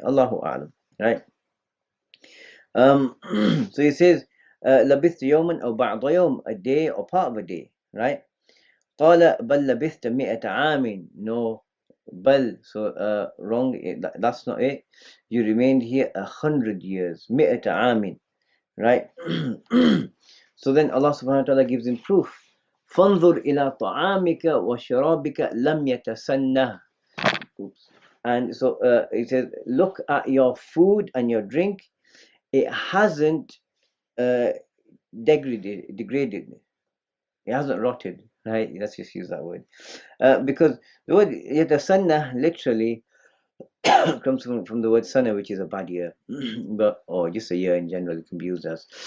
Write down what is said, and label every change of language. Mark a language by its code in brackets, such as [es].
[en] Allahu A'lam, right? So he says, [ar] لبثت يوما أو بعض يوم, [en] a day or part of a day, right? [ar] قال بل لبثت 100 عام. [en] No, بل, so wrong, that's not it. You remained here 100 years. 100 عام, right? So then Allah subhanahu wa ta'ala gives him proof. [ar] فانظر إلى طعامك وشرابك لم يتسنه. [en] Oops. And so it says, look at your food and your drink. It hasn't degraded. It hasn't rotted, right? Let's just use that word. Because the word yatasanna literally comes from the word sana, which is a bad year, or just a year in general, it can be used as.